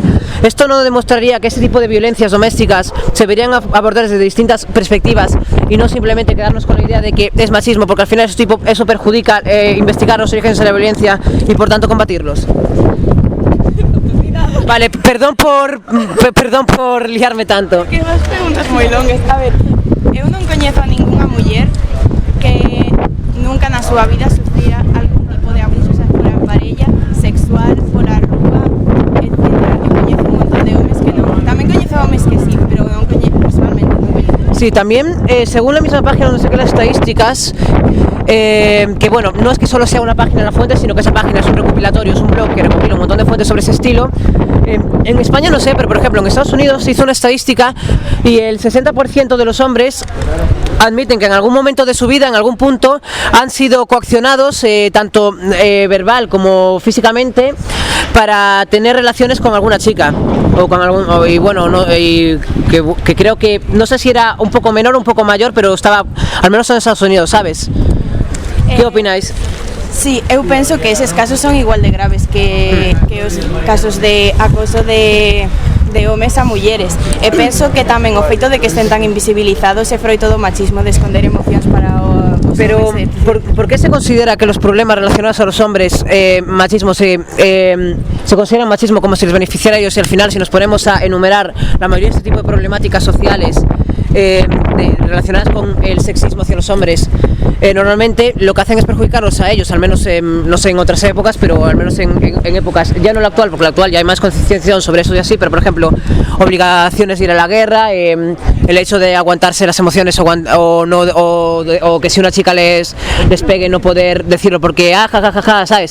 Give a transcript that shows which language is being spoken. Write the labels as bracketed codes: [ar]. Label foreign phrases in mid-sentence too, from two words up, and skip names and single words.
[es] Esto no demostraría que ese tipo de violencias domésticas se deberían abordar desde distintas perspectivas y no simplemente quedarnos con la idea de que es machismo, porque al final eso perjudica investigar los orígenes de la violencia y por tanto combatirlos. Vale, perdón por liarme tanto. [gl] Que más preguntas moi longas. A ver, eu non coñezo a ningunha muller que nunca na súa vida sufrira algún tipo de abuso, xa fora en parella, sexual, pola rúa, etc. Eu coñezo un montón de homes que non. Tamén coñezo homes que sí, pero non coñezo personalmente, non coñezo. [es] Sí, también, según la misma página donde saqué las estadísticas, que bueno, no es que solo sea una página en La Fuente, sino que esa página es un recopilatorio, es un blog que recopila un montón de fuentes sobre ese estilo. En España no sé, pero por ejemplo en Estados Unidos se hizo una estadística y el 60% de los hombres admiten que en algún momento de su vida, en algún punto, han sido coaccionados, tanto verbal como físicamente, para tener relaciones con alguna chica o con algún, y bueno, no, y que creo que no sé si era un poco menor o un poco mayor, pero estaba al menos en Estados Unidos, ¿sabes? ¿Qué opináis? [gl] Sí, eu penso que eses casos son igual de graves que os casos de acoso de homes a mulleres. E penso que tamén o feito de que estén tan invisibilizados é froito do machismo de esconder emocións para os [es] Pero, [gl] homes. [es] ¿por qué se considera que los problemas relacionados a los hombres, machismo, se consideran machismo como si les beneficiara a ellos, y al final, si nos ponemos a enumerar la mayoría de este tipo de problemáticas sociales relacionadas con el sexismo hacia los hombres, normalmente lo que hacen es perjudicarlos a ellos, al menos no sé en otras épocas, pero al menos en épocas, ya no la actual, porque la actual ya hay más concienciación sobre eso y así, pero por ejemplo, obligaciones de ir a la guerra, el hecho de aguantarse las emociones o que si una chica les pegue no poder decirlo porque jajaja, ¿sabes?